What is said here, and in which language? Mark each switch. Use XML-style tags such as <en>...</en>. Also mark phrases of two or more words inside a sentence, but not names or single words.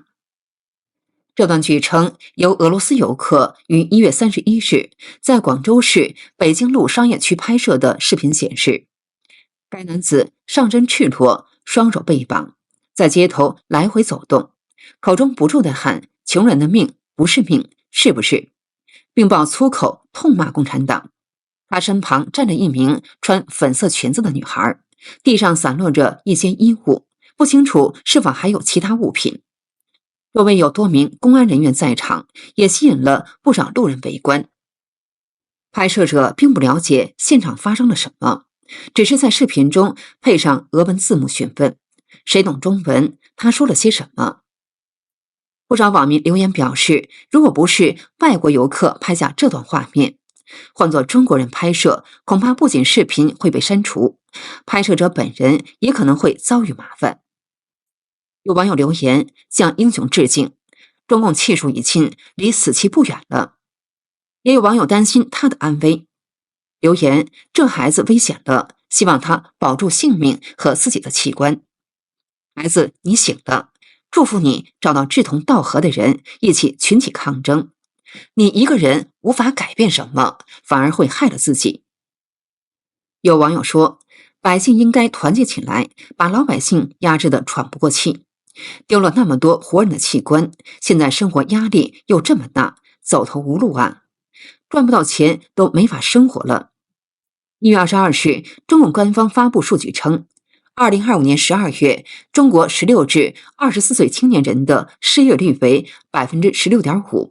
<zh>這段據稱由俄羅斯遊客於1月31日在廣州市北京路商業區拍攝的視頻顯示，該男子上身赤裸，雙手被綁，在街頭來回走動，口中不住地喊“窮人的命不是命，是不是”，並爆粗口痛罵共產黨。他身旁站着一名穿粉色裙子的女孩，地上散落着一些衣物，不清楚是否還有其他物品。周圍有多名公安人員在場，也吸引了不少路人圍觀。拍攝者並不了解現場發生了什麼，只是在視頻中配上俄文字幕詢問：“誰懂中文？他說了些什麼？”不少網民留言表示，如果不是外國游客拍下這段畫面，換作中國人拍攝，恐怕不僅視頻會被刪除，拍攝者本人也可能會遭遇麻煩。有網友留言向英雄致敬，中共氣數已盡，離死期不遠了。也有網友擔心他的安危，留言：“這孩子危險了，希望他保住性命和自己的器官。孩子，你醒了，祝福你找到志同道合的人，一起群起抗爭。你一個人無法改變什麼，反而會害了自己。” 有網友說，百姓應該團結起來，把老百姓壓制得喘不過氣。丟了那麼多活人的器官，現在生活壓力又這麼大，走投無路啊，賺不到錢都沒法生活了。1月22日，中共官方發布數據稱 2025年12月，中國16至24歲青年人的失業率為 16.5%。</zh>